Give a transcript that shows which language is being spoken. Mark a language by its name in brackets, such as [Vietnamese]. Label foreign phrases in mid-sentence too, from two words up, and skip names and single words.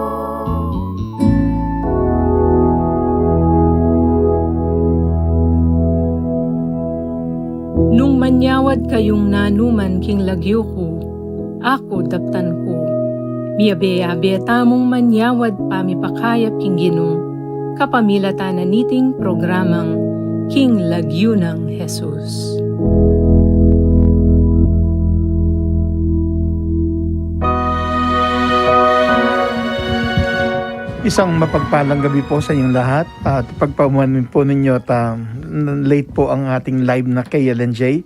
[Pampanga] Nung manyawad kayong nanuman king lagyo ko, ako daptan ko. Miyabe-yabe tamong manyawad pamipakayap king ginong, kapamilatan na niting programang King Lagyo ng Jesus. [Filipino] Isang mapagpalang gabi po sa inyong lahat at pagpamunin po ninyo at late po ang ating live na KLNJ.